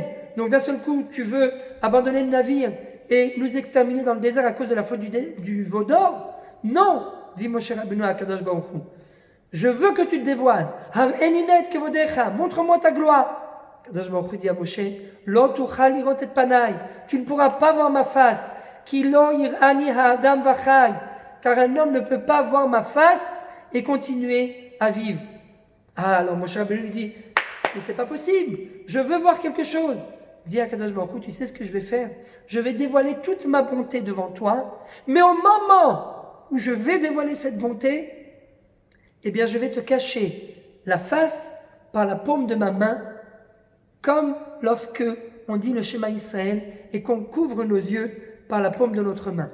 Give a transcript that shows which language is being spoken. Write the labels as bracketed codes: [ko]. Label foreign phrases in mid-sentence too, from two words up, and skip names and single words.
[fr] Donc d'un seul coup, tu veux abandonner le navire et nous exterminer dans le désert à cause de la faute du veau d'or? Non, dit Moshe Rabbeinu à [he] קדוש ברוך הוא. [fr] Je veux que tu te dévoiles. Montre-moi ta gloire. [he] קדוש ברוך הוא [fr] dit à Moshe, [he] לא תוכל לראות את פני. [fr] Tu ne pourras pas voir ma face. [he] כי לא יראני האדם וחי. [fr] Car un homme ne peut pas voir ma face et continuer à vivre. Ah, alors Moshe Rabbeinu lui dit, mais c'est pas possible. Je veux voir quelque chose. Dis à [he] קדוש ברוך הוא, [fr] tu sais ce que je vais faire? Je vais dévoiler toute ma bonté devant toi, mais au moment où je vais dévoiler cette bonté, eh bien je vais te cacher la face par la paume de ma main, comme lorsque on dit le Shema Israël et qu'on couvre nos yeux par la paume de notre main.